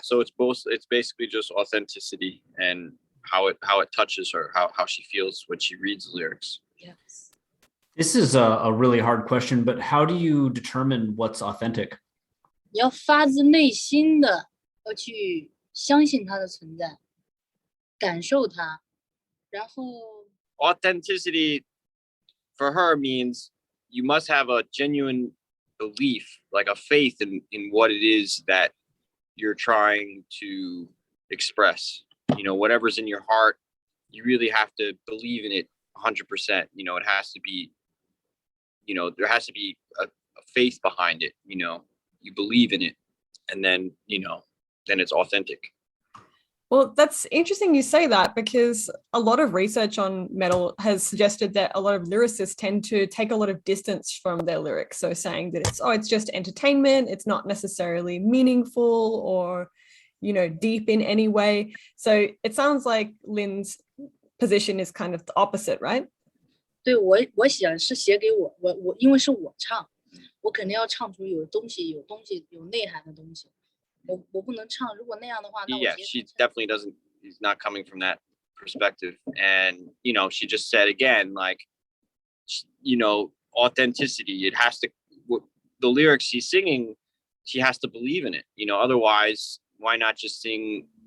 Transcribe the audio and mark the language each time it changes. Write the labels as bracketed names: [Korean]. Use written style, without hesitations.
[English] So it's basically just authenticity and how it touches her, how she feels when she reads the lyrics. Yes. This is a really hard question, but how do you determine what's authentic? [Chinese] 你要发自内心的要去相信它的存在，感受它，然后 [English] authenticity for her means you must have a genuine belief, like a faith in what it is that you're trying to express. You know, whatever's in your heart, you really have to believe in it 100%. You know, it has to be, you know, there has to be a faith behind it. You know, you believe in it, and then, you know, then it's authentic. Well, that's interesting you say that, because a lot of research on metal has suggested that a lot of lyricists tend to take a lot of distance from their lyrics. So saying that it's just entertainment, it's not necessarily meaningful or, you know, deep in any way. So it sounds like Lynn's position is kind of the opposite, right? [Chinese] 对，我想是写给我因为是我唱，我肯定要唱出有内涵的东西。我不能唱，如果那样的话，那 [English] yeah, she definitely doesn't. He's not coming from that perspective, and you know, she just said again, like, you know, authenticity. It has to. The lyrics she's singing, she has to believe in it. You know, otherwise, why not just sing?